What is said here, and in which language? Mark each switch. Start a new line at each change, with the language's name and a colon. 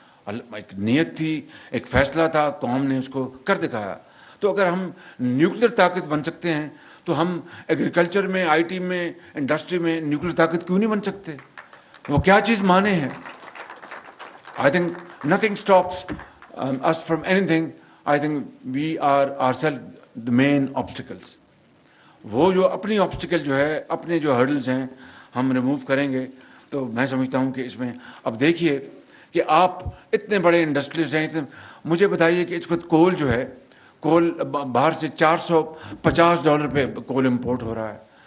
Urdu: ایک نیت تھی، ایک فیصلہ تھا، قوم نے اس کو کر دکھایا. تو اگر ہم نیوکلیر طاقت بن سکتے ہیں تو ہم ایگریکلچر میں، آئی ٹی میں، انڈسٹری میں نیوکلیر طاقت کیوں نہیں بن سکتے؟ وہ کیا چیز مانے ہیں؟
English: I think nothing stops us from anything. I think we are ourselves the main obstacles.
Urdu: وہ جو اپنی obstacle جو ہے، اپنے جو hurdles ہیں ہم ریموو کریں گے تو میں سمجھتا ہوں کہ اس میں اب دیکھیے کہ آپ اتنے بڑے انڈسٹریز ہیں. مجھے بتائیے کہ اس وقت کول جو ہے، کول باہر سے $450 پہ کول امپورٹ ہو رہا ہے.